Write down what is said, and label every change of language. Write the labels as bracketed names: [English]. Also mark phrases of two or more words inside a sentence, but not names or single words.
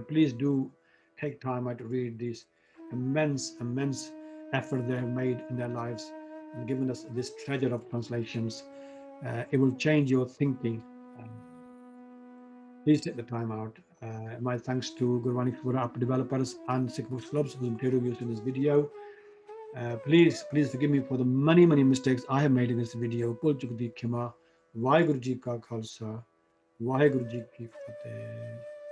[English] Please do take time out to read these immense effort they have made in their lives and given us this treasure of translations. It will change your thinking. Please take the time out. My thanks to Gurmani Explorer app developers and Sikh Books Clubs for the material used in this video. Please forgive me for the many mistakes I have made in this video. [Punjabi] ਭੁੱਲ ਚੁੱਕ ਦੀ ਖਿਮਾ. ਵਾਹਿਗੁਰੂ ਜੀ ਕਾ ਖ਼ਾਲਸਾ. ਵਾਹਿਗੁਰੂ ਜੀ ਕੀ ਫ਼ਤਹਿ.